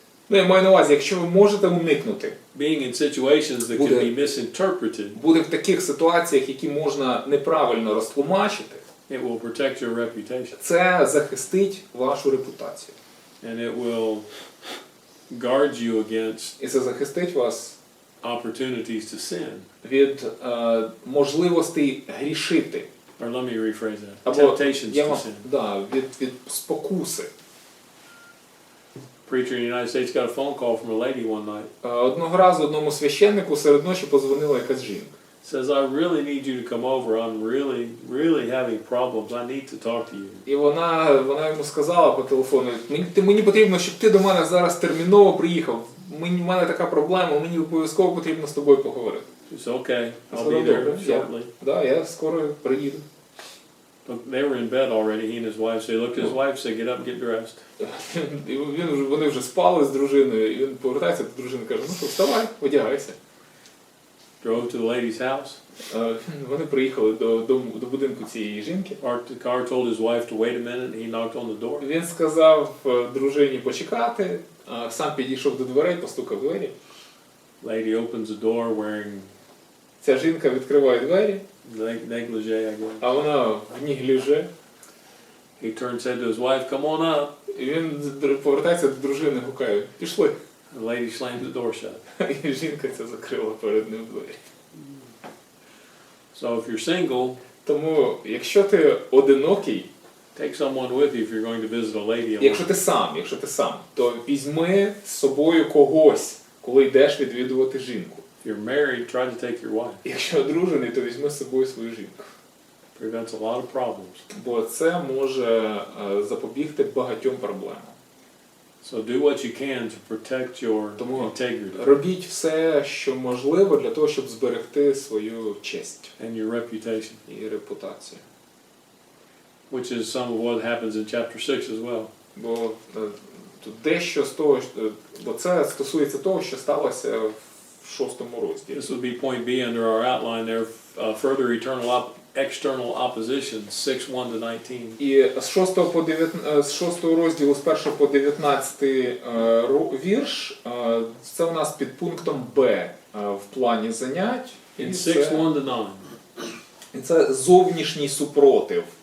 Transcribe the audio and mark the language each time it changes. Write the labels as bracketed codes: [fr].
[uk] Я маю на увазі, якщо ви можете уникнути [en] being in situations that can be misinterpreted, [uk] бути в таких ситуаціях, які можна неправильно розтлумачити, [en] it will protect your reputation. [uk] це захистить вашу репутацію. [en] And it will guard you against [uk] І це захистить вас [en] opportunities to sin. [uk] від можливостей грішити. [en] Or let me rephrase that. [uk] Або [en] Temptations to sin. [uk] від спокуси. [en] Preacher in the United States got a phone call from a lady one night. [uk] Одного разу одному священнику серед ночі подзвонила якась жінка. [en] Says, I really need you to come over. I'm really having problems. I need to talk to you. [uk] І вона йому сказала по телефону, мені потрібно, щоб ти до мене зараз терміново приїхав. У мене така проблема, мені обов'язково потрібно з тобою поговорити. [en] She said, okay, I'll be there shortly. [uk] Я скоро приїду. [en] But they were in bed already, he and his wife. So he looked at his wife, said, get up and get dressed. [uk] Вони вже спали з дружиною, і він повертається до дружини і каже, ну що, вставай, одягайся. [en] Drove to the lady's house. [uk] Вони приїхали до будинку цієї жінки. [en] Parked the car, told his wife to wait a minute, and he knocked on the door. [uk] Він сказав дружині почекати, сам підійшов до дверей, постукав в двері. [en] Lady opens the door wearing [uk] Ця жінка відкриває двері, [en] negligee, I guess. [uk] а вона в негліже. [en] He turned, said to his wife, come on up. [uk] І він повертається до дружини, гукає, пішли. [en] The lady slammed the door shut. [uk] І жінка ця закрила перед ним двері. [en] So if you're single, [uk] Тому, якщо ти одинокий, [en] take someone with you if you're going to visit a lady. [uk] якщо ти сам, то візьми з собою когось, коли йдеш відвідувати жінку. [en] If you're married, try to take your wife. [uk] Якщо одружений, то візьми з собою свою жінку. [en] Prevents a lot of problems. [uk] Бо це може запобігти багатьом проблемам. [en] So do what you can to protect your [uk] Тому [en] integrity [uk] робіть все, що можливо для того, щоб зберегти свою честь [en] and your reputation, [uk] і репутацію. [en] which is some of what happens in chapter 6 as well. [uk] Бо тут дещо з того, бо це стосується того, що сталося в 6-му розділі. [en] This would be point B under our outline there, further external opposition, 6:1-19. [uk] І з 6 розділу, з 1 по 19 вірш, це у нас під пунктом Б в плані занять. [en] In 6:1-9, [uk] І це зовнішній супротив.